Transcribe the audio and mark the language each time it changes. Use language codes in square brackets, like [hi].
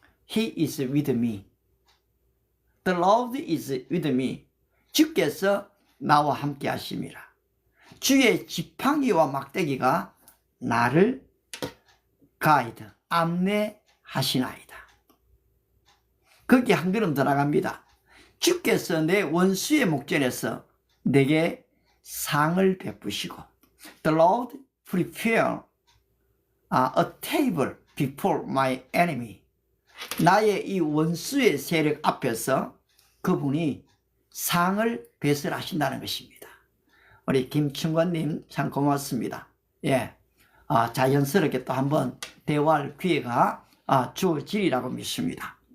[en] He is with me. The Lord is with me. [ko] 주께서 나와 함께 하심이라. 주의 지팡이와 막대기가 나를 가이드, 안내하시나이다. 거기 한 걸음 더 나갑니다. 주께서 내 원수의 목전에서 내게 상을 베푸시고 [en] The Lord prepare a table before my enemy. [ko] 나의 이 원수의 세력 앞에서 그분이 상을 배설하신다는 것입니다. 우리 김충관님 참 고맙습니다. 자연스럽게 또 한번 대화할 기회가 주어지리라고 믿습니다.